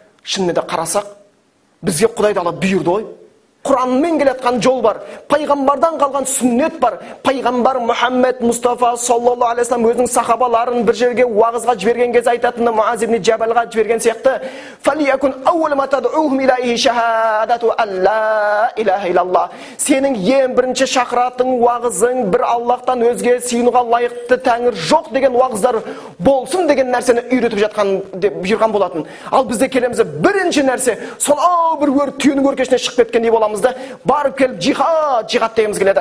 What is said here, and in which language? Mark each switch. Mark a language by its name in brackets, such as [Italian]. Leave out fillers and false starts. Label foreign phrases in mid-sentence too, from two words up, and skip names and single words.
[Kazakh] Шынымен де қарасақ, бізге Құдай Тағала бұйырды ғой. Құранмен келетқан жол бар, пайғамбардан қалған сүннет бар. Пайғамбар Мұхаммед Мұстафа [Arabic] صلى الله عليه وسلم [Kazakh] өзінің сахабаларын бір жерге уағызға жіберген кезде айтатыны Муаз ибн Джабалға жіберген сияқты: [Arabic] "فليكن أول ما تدعوهم إليه شهادة أن لا إله إلا الله." [Kazakh] Сенің ең бірінші шақыратың уағызың бір Аллахтан өзге сыйынуға лайықты тәңір жоқ деген уағыздар болсын деген нәрсені үйретіп жатқан деп бұйырған болатын. Ал бізде келеміз бірінші нәрсе сонау бір түйенің өркешіне шығып кеткендей боламыз да, барып келіп жихад дегеніміз келеді.